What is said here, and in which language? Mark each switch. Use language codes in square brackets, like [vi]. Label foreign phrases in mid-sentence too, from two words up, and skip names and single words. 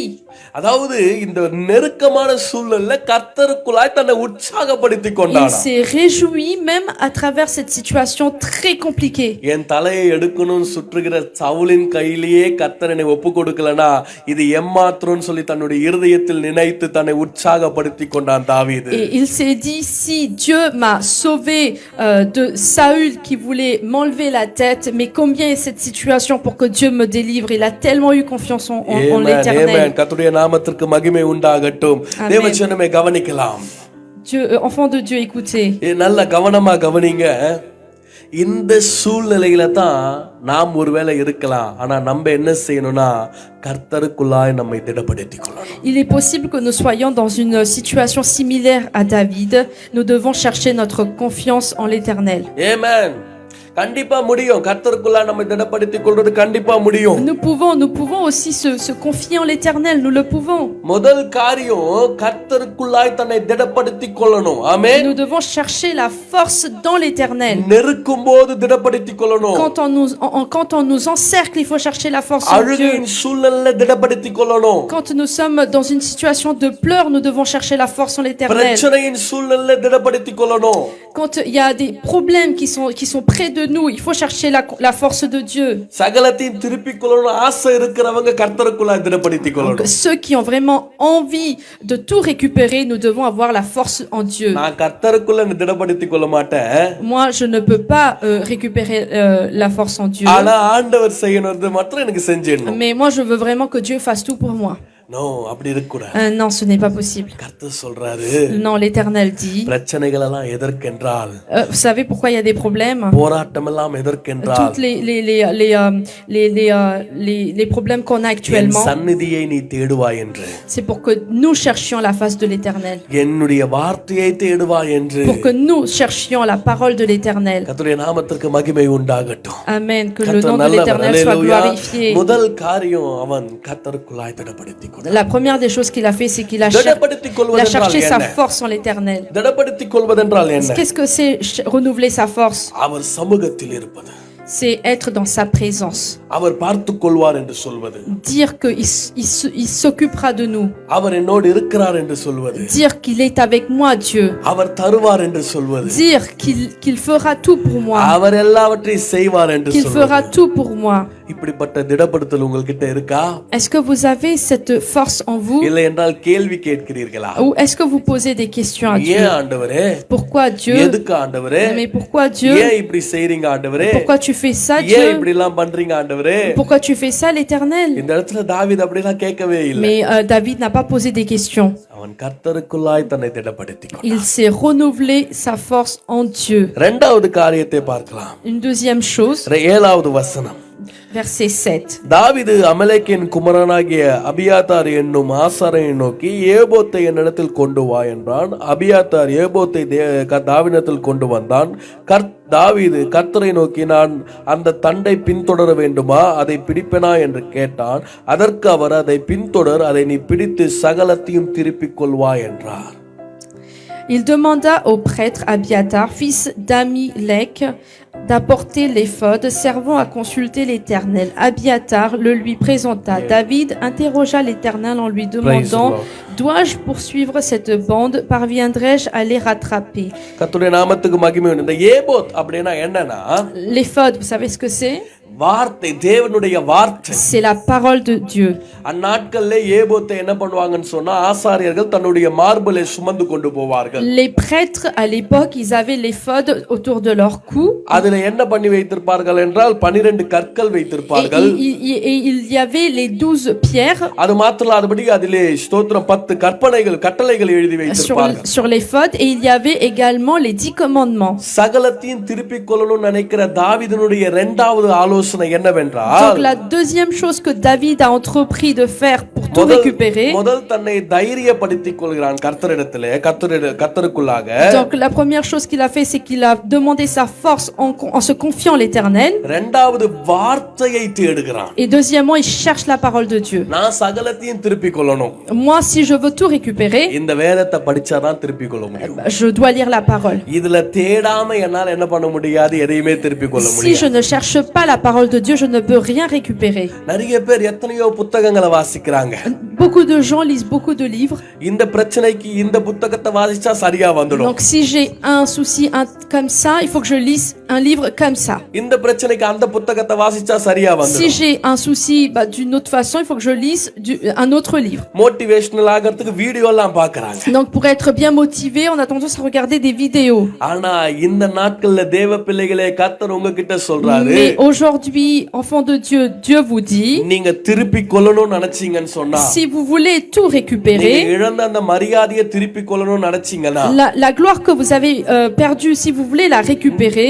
[ta] அதாவது இந்த நெருக்கமான சூழ்நிலையில கர்த்தருக்குள்ளாய் தன்னை உற்சாகப்படுத்திக் கொண்டானா. [fr] Il s'est réjoui même à travers cette situation très compliquée. [ta] என் தலையை எடுக்கணும்னு சுற்றுகிற சவுலின் கையிலேயே கர்த்தர் என்னை ஒப்பு கொடுக்கலனா இது ஏமாத்திரம்னு சொல்லி தன்னுடைய இருதயத்தில் நினைத்து தன்னை உற்சாகப்படுத்திக் கொண்டான் தாவீது. [fr] Et il s'est dit si Dieu m'a sauvé de Saül qui voulait m'enlever la tête, mais combien est cette situation pour que Dieu me délivre? Il a tellement eu confiance en l'Éternel. [ta] கர்த்தருடைய நாமத்திற்கு மகிமை உண்டாகட்டும். தேவஜனமே கவனிக்கலாம். [fr] Dieu, enfants de Dieu, écoutez. [ta] நல்ல கவனமா கவனிங்க. இந்த சூழ்நிலையில தான் நாம் ஒருவேளை இருக்கலாம். ஆனா நம்ம என்ன செய்யணும்னா கர்த்தருக்குள்ளாய் நம்மை திடப்படுத்திக் கொள்ளணும். [fr] Il est possible que nous soyons dans une situation similaire à David. Nous devons chercher notre confiance en l'Éternel. [ta] ஆமென். கண்டிப்பா முடியும். கர்த்தருக்குள்ளாய் நம்மை திடப்படுத்திக் கொள்றது கண்டிப்பா முடியும். [fr] Nous pouvons aussi se confier en l'Éternel. Nous le pouvons. [ta] முதல் காரியம் கர்த்தருக்குள்ளாய் தன்னை திடப்படுத்திக் கொள்ளணும். ஆமென். [fr] Nous devons chercher la force dans l'Éternel. [ta] நெருக்கும்போது திடப்படுத்திக் கொள்ளணும். [fr] Quand on nous encercle, il faut chercher la force en Dieu. [ta] அழுகையின் சூழ்நிலையில திடப்படுத்திக் கொள்ளணும். [fr] Quand nous sommes dans une situation de pleurs, nous devons chercher la force en l'Éternel. [ta] பிரச்சனையின் சூழ்நிலையில திடப்படுத்திக் கொள்ளணும். [fr] Quand il y a des problèmes qui sont près de nous, il faut chercher la force de Dieu. [ta] சகலத்தையும் திருப்பிக் கொள்ளணும் ஆசை இருக்கிறவங்க கர்த்தருக்குள்ளாய் திடப்படுத்திக் [fr] Donc, [ta] கொள்ளணும். [fr] ceux qui ont vraiment envie de tout récupérer, nous devons avoir la force en Dieu. [ta] நான் கர்த்தருக்குள்ள திடப்படுத்திக் கொள்ள மாட்டேன். [fr] Moi, je ne peux pas récupérer la force en Dieu. [ta] ஆனா ஆண்டவர் செய்யணும்னு மட்டும் எனக்கு செஞ்சிடணும். [fr] Mais moi, je veux vraiment que Dieu fasse tout pour moi. [ta] நோ அப்படி இருக்க கூடாது. [fr] Non, ce n'est pas possible. [ta] கர்த்தர் சொல்றாரு. [fr] Non, l'Éternel dit. [ta] பிரச்சனைகள் எல்லாம் எதற்கென்றால் [fr] Vous savez pourquoi il y a des problèmes? [ta] போராட்டம் எல்லாம் எதற்கென்றால் [fr] Toutes les problèmes qu'on a actuellement, [ta] சந்நிதியை நீ தேடுவாய் என்று. [fr] c'est pour que nous cherchions la face de l'Éternel. [ta] என்னுடைய வார்த்தையை தேடுவாய் என்று. [fr] Pour que nous cherchions la parole de l'Éternel. [ta] கர்த்தருடைய நாமத்திற்கு மகிமை உண்டாகட்டும். [fr] Amen. Que le nom de l'Éternel soit glorifié. [ta] முதல் காரியம் அவன் கர்த்தருக்குள்ளாய் திடப்படுத்திக் கொண்டான். [fr] La première des choses qu'il a fait, c'est qu'il a cherché sa force en l'Éternel. [ta] திடப்படுத்திக் கொள்வதென்றால் என்ன? [fr] Qu'est-ce que c'est renouveler sa force? [ta] அவர் சமூகத்தில் இருப்பது. [fr] C'est être dans sa présence. [ta] அவர் பார்த்துக் கொள்வார் என்று சொல்வது. [fr] Dire qu'il s'occupera de nous. [ta] அவர் என்னோடு இருக்கிறார் என்று சொல்வது. [fr] Dire qu'il est avec moi, Dieu. [ta] அவர் தருவார் என்று சொல்வது. [fr] Dire qu'il fera tout pour moi. [ta] அவர் எல்லாவற்றையும் செய்வார் என்று [fr] Qu'il [ta] சொல்வது. [fr] fera tout pour moi. [ta] இப்படிப்பட்ட திடப்படுத்தல் உங்ககிட்ட இருக்கா? [fr] Est-ce que vous avez cette force en vous? [ta] இல்லை என்றால் கேள்வி கேட்கிறீர்களா? [fr] Ou est-ce que vous posez des questions à Dieu? [ta] ஏன் ஆண்டவரே? [fr] Pourquoi Dieu? [ta] எதுக்கு ஆண்டவரே? [fr] Mais pourquoi Dieu? [ta] ஏன் இப்படி செய்றீங்க ஆண்டவரே? [fr] Pourquoi tu fais ça, [ta] ஏன் [fr] Dieu? [ta] இப்படி எல்லாம் பண்றீங்க ஆண்டவரே? [fr] Pourquoi tu fais ça, l'Éternel? [ta] இந்த இடத்துல தாவீது அப்படி எல்லாம் கேட்கவே இல்லை. [fr] Mais David n'a pas posé des questions. [ta] அவன் கர்த்தருக்குள்ளாய் தன்னை திடப்படுத்திக் கொண்டான். [fr] Il s'est renouvelé sa force en Dieu. [ta] இரண்டாவது காரியத்தை பார்க்கலாம். [fr] Une deuxième chose, [ta] 7வது வசனம். [fr] verset 7. [ta] தாவீது அமலேக்கின் குமாரனாகிய அபியாத்தார் என்னும் ஆசாரை நோக்கி ஏபோத்தை என்னிடத்தில் கொண்டு வா என்றான். அபியாத்தார் ஏபோத்தை தாவீதிடத்தில் கொண்டு வந்தான். தாவீது கர்த்தரை நோக்கி நான் அந்த தண்டை பின்தொடர வேண்டுமா, அதை பிடிப்பேனா என்று கேட்டான். அதற்கு அவர் அதை பின்தொடர், அதை நீ பிடித்து சகலத்தையும் திருப்பிக் கொள்வா என்றார். [fr] Il demanda au prêtre Abiatar, fils d'Amilek, d'apporter l'éphod, servant à consulter l'Éternel. Abiatar le lui présenta. David interrogea l'Éternel en lui demandant, dois-je poursuivre cette bande? Parviendrai-je à les rattraper? [ta] கர்த்தருடைய நாமத்துக்கு மகிமை உண்டு. இந்த ஏபோத் அப்படினா என்னன்னா, [fr] L'éphod, vous savez ce que c'est? [ta] வார்த்தை, தேவனுடைய வார்த்தை. [fr] C'est la parole de Dieu. [ta] அந்நாட்கள்ல ஏபோத்தை என்ன பண்ணுவாங்கன்னு சொன்னா, ஆசாரியர்கள் தன்னுடைய மார்பிலே சுமந்து கொண்டு போவார்கள். [fr] Les prêtres à l'époque, ils avaient l'éphod autour de leur cou. [ta] அதுல என்ன பண்ணி வைத்திருப்பார்கள் என்றால் 12 கற்கள் வைத்திருப்பார்கள். [fr] Et il y avait les 12 pierres. [ta] அது மாத்திரம் அதுபடி அதிலே ஸ்தோத்திரம் 10 கற்பனைகள் கட்டளைகள் எழுதி வைத்திருப்பார்கள். [fr] Sur l'éphod, et il y avait également les 10 commandements. [ta] சகலத்தையும் திருப்பிக் கொள்ளணும்னு நினைக்கிற தாவீதினுடைய இரண்டாவது ஆலோசனை என்னவென்றால், [fr] Donc la deuxième chose que David a entrepris de faire pour tout récupérer. [ta] முதல் தன்னை தைரியப்படுத்திக் கொள்கிறான் கர்த்தரிடத்திலே, கர்த்தருக்குள்ளாக. [fr] Donc la première chose qu'il a fait, c'est qu'il a demandé sa force en se confiant à l'Éternel. [ta] இரண்டாவது வார்த்தையை தேடுகிறான். [fr] Et deuxièmement, il cherche la parole de Dieu. [ta] நான் சகலத்தையும் திருப்பிக் கொள்ளணும். [fr] Moi, si je veux tout récupérer, [ta] இந்த வேதத்தை படிச்சாதான் திருப்பிக் கொள்ள முடியும். [fr] je dois lire la parole. [ta] இதுல தேடாம என்னால என்ன பண்ண முடியாது, எதையுமே திருப்பிக் கொள்ள [fr] Si [ta] முடியாது. [fr] je ne cherche pas la parole de Dieu, je ne peux rien récupérer. [ta] நிறைய பேர் எத்தனையோ புத்தகங்களை வாசிக்கிறாங்க. [fr] Beaucoup de gens lisent beaucoup de livres. [ta] இந்த பிரச்சனைக்கு இந்த புத்தகத்தை வாசிச்சா சரியா வந்துடும். [fr] Donc si j'ai un souci comme ça, il faut que je lise un livre comme ça. [ta] இந்த பிரச்சனைக்கு அந்த புத்தகத்தை வாசிச்சா சரியா [fr] Si [ta] வந்துடும். [fr] j'ai un souci d'une autre façon, il faut que je lise un autre livre. [ta] மோட்டிவேஷனல் ஆகிறதுக்கு வீடியோ எல்லாம் பார்க்கறாங்க. [fr] Donc pour être bien motivé, on a tendance à regarder des vidéos. [ta] ஆனா இந்த நாட்கள்ல தேவ பிள்ளைகளே கர்த்தர் உங்ககிட்ட சொல்றாரு. [fr] Mais aujourd'hui, aujourd'hui, enfant de Dieu, Dieu vous dit, [ta] நீங்க திருப்பி கொள்ளணும்னு நினைச்சீங்கன்னு சொன்னா, [fr] si vous voulez tout [ta] நீங்க [fr] récupérer, [ta] இழந்த அந்த மரியாதையை திருப்பி கொள்ளணும்னு நினைச்சீங்கன்னா, [fr] la gloire que vous avez perdue, si vous voulez la récupérer,